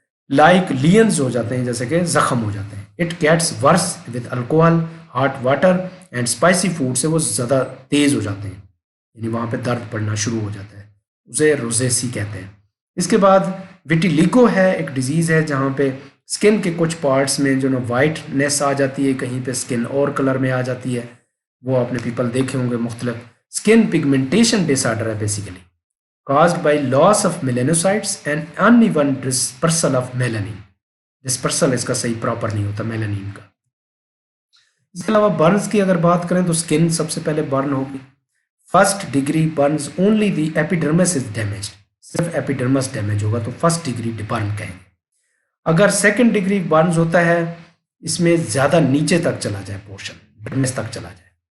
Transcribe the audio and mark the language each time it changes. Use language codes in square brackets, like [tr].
[ur] Like lens ہو جاتے ہیں, جیسے کہ زخم ہو جاتے ہیں. It gets verse with alcohol, hot water and spicy food سے وہ زیادہ تیز ہو جاتے ہیں, یعنی وہاں پہ درد پڑنا شروع ہو جاتا ہے, اسے روزیسی کہتے ہیں. اس کے بعد ویٹیلیگو ہے, ایک ڈیزیز ہے جہاں پہ اسکن کے کچھ پارٹس میں جو نا وائٹنیس آ جاتی ہے, کہیں پہ اسکن اور کلر میں آ جاتی ہے, وہ آپ نے پیپل دیکھے ہوں گے مختلف. [en] Skin pigmentation disorder ہے basically, caused by loss of melanocytes and uneven dispersal of melanin. [ur] dispersal اس کا صحیح پراپر نہیں ہوتا میلانین کا. اس کے علاوہ برنز کی اگر بات کریں تو اسکن سب سے پہلے برن ہوگی. [en] first degree burns only the epidermis is damaged, [ur] صرف ایپیڈرمس ڈیمیج ہوگا تو فرسٹ ڈگری برن کہیں گے. اگر سیکنڈ ڈگری برنز ہوتا ہے اس میں زیادہ نیچے تک چلا جائے پورشن, ڈرمس تک چلا جائے,